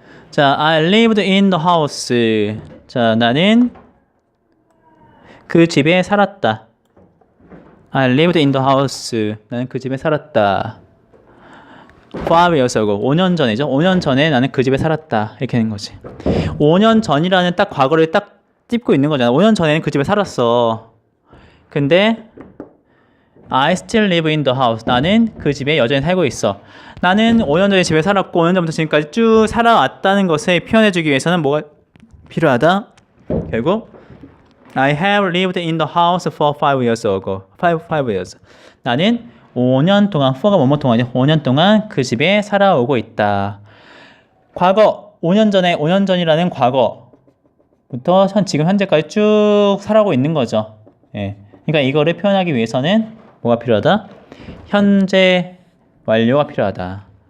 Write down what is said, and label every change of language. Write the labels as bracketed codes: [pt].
[ko] 자, [en] I lived in the house. [ko] 자, 나는 그 집에 살았다. [en] I lived in the house. [ko] 나는 그 집에 살았다. [en] 5 years ago. [ko] 5년 전이죠. 5년 전에 나는 그 집에 살았다. 이렇게 되는 거지. 5년 전이라는 딱 과거를 딱 찝고 있는 거잖아. 5년 전에는 그 집에 살았어. [en] 근데 I still live in the house. [ko] 나는 그 집에 여전히 살고 있어. 나는 5년 전에 집에 살았고 5년 전부터 지금까지 쭉 살아왔다는 것을 표현해주기 위해서는 뭐가 필요하다? 결국 [en] I have lived in the house for 5 years ago. 5 years. [ko] 나는 5년 동안, for가 뭐뭐 동안이죠? 5년 동안 그 집에 살아오고 있다. 과거, 5년 전에, 5년 전이라는 과거부터 지금 현재까지 쭉 살아오고 있는 거죠. 예. 그러니까 이거를 표현하기 위해서는 뭐가 필요하다? 현재 완료가 필요하다.